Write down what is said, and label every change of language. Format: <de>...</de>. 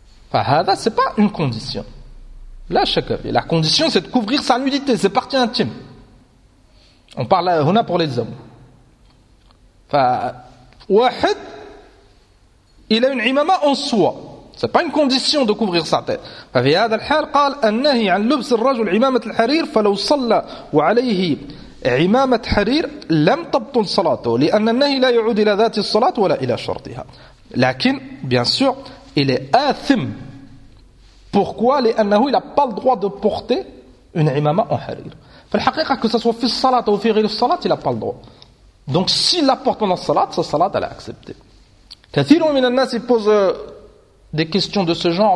<fr>Fahada, ce n'est pas une condition. La condition, c'est de couvrir sa nudité, ses parties intimes. On parle هنا pour les hommes. فواحد il a une imama en soi. C'est pas une condition de couvrir sa tête.</fr> <ar>ففي هذا الحال قال النهي عن لبس الرجل عمامة الحرير فلو صلى وعليه عمامة حرير لم تبطل صلاته لأن النهي لا يعود إلى ذات الصلاة ولا إلى شرطها.</ar> <fr>لكن bien sûr il est آثم. Pourquoi? لأنه il a pas le droit de porter une imama en harir. فالحقيقة que ce soit</fr> <ar>في الصلاة أو في غير الصلاة</ar> <fr>il a pas le droit. Donc s'il la porte pendant la salat, sa salat elle a accepté.</fr> <ar>كثير من الناس</ar> <fr>posent des questions de ce genre.</fr>